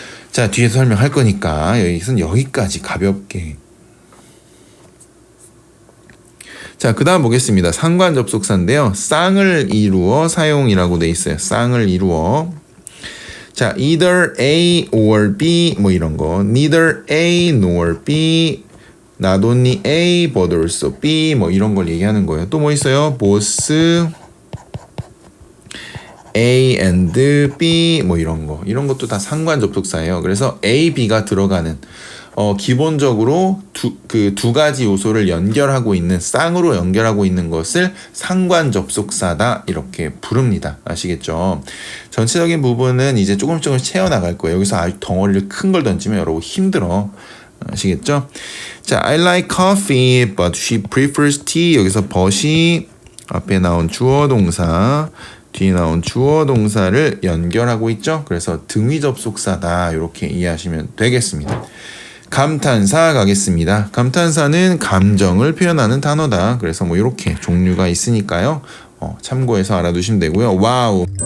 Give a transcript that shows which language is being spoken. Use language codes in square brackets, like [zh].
[ko] 자, 뒤에서 설명할 거니까 여기서는 여기까지 가볍게. 자, 그 다음 보겠습니다. 상관 접속사인데요. 쌍을 이루어 사용이라고 돼 있어요. 쌍을 이루어. 자, [en] either A or B [ko] 뭐 이런 거. [en] neither A nor B, not only A but also B [ko] 뭐 이런 걸 얘기하는 거예요. 또 뭐 있어요? [en] both A and B [ko] 뭐 이런 거. 이런 것도 다 상관 접속사예요. 그래서 A, B가 들어가는 기본적으로 두 가지 요소를 연결하고 있는 쌍으로 연결하고 있는 것을 상관 접속사다 이렇게 부릅니다. 아시겠죠? 전체적인 부분은 이제 조금씩 채워나갈 거예요. 여기서 아주 덩어리를 큰 걸 던지면 여러분 힘들어. 아시겠죠? [en] 자, I like coffee, but she prefers tea. [ko] 여기서 but이 앞에 나온 주어 동사, 뒤에 나온 주어 동사를 연결하고 있죠. 그래서 등위 접속사다 이렇게 이해하시면 되겠습니다. 감탄사 가겠습니다. 감탄사는 감정을 표현하는 단어다. 그래서 뭐 이렇게 종류가 있으니까요. 참고해서 알아두시면 되고요. 와우.